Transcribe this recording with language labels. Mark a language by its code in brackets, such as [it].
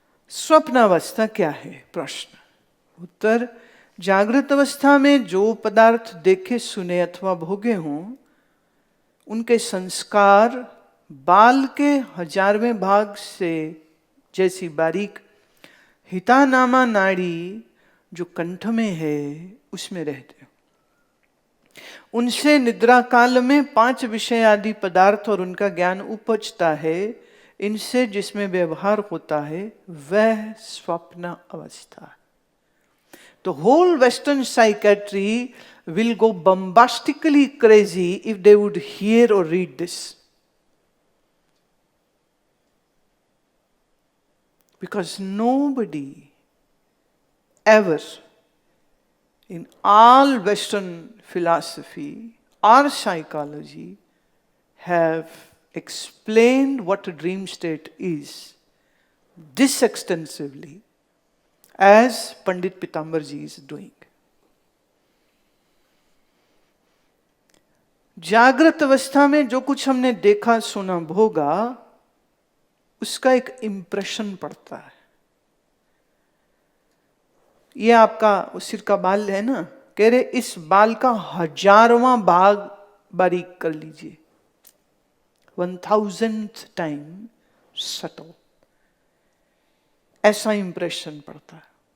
[hi] स्वप्न अवस्था क्या है? प्रश्न। उत्तर, जागृत अवस्था में जो पदार्थ देखे, सुने अथवा भोगे हों, उनके संस्कार बाल के 1000वें भाग से जैसी बारीक हितानामा नाड़ी जो कंठ में है उसमें रहते, उनसे निद्रा काल में 5 विषय आदि पदार्थ और उनका ज्ञान उपजता है, इनसे जिसमें व्यवहार होता है वह स्वप्न अवस्था। तो [en] The whole Western psychiatry will go bombastically crazy if they would hear or read this. Because nobody ever in all Western philosophy or psychology have explained what a dream state is this extensively as Pandit Pitambar ji is doing. [hi] जागृत अवस्था में जो कुछ हमने देखा सुना भोगा, उसका एक इंप्रेशन पड़ता है. ये आपका सिर का बाल है ना, कह रहे इस बाल का 1000वां भाग बारीक कर लीजिए, [en] 1000th time subtle, [hi] ऐसा इंप्रेशन पड़ता है.